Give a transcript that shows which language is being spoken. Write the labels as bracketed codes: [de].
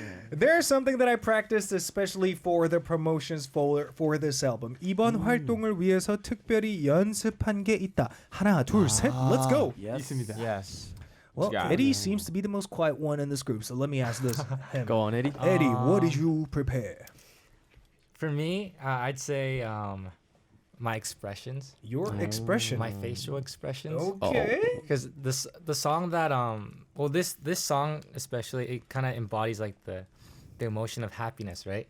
[en] There's something that I practiced especially for the promotions for this album. [ko] 이번 활동을 위해서 특별히 연습한 게 있다. 하나, 둘, 셋. [en] Let's go. [ko] 있습니다. [en] Yes. Well, Yeah. Eddie seems to be the most quiet one in this group, so let me ask this. him. Go on, Eddie. Eddie, what did you prepare? For me, I'd say my expressions, Your expression. my facial expressions. Okay. Because the song that this song especially, it kind of embodies like the emotion of happiness, right?